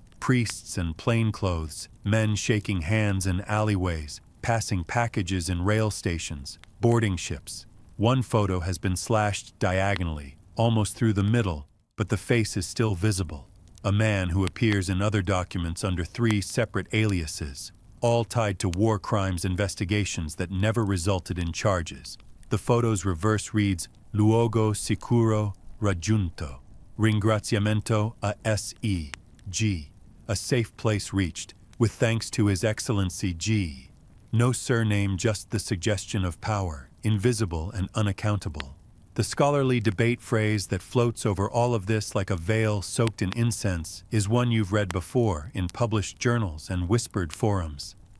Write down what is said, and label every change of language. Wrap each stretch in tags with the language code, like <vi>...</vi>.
<en>Priests in plainclothes, men shaking hands in alleyways, passing packages in rail stations, boarding ships. One photo has been slashed diagonally, almost through the middle, but the face is still visible. A man who appears in other documents under 3 separate aliases, all tied to war crimes investigations that never resulted in charges. The photo's reverse reads,</en> <it>Luogo sicuro raggiunto. Ringraziamento a S.E.G.</it> <en>A safe place reached, with thanks to His Excellency G. No surname, just the suggestion of power, invisible and unaccountable. The scholarly debate phrase that floats over all of this like a veil soaked in incense is one you've read before in published journals and whispered forums.</en>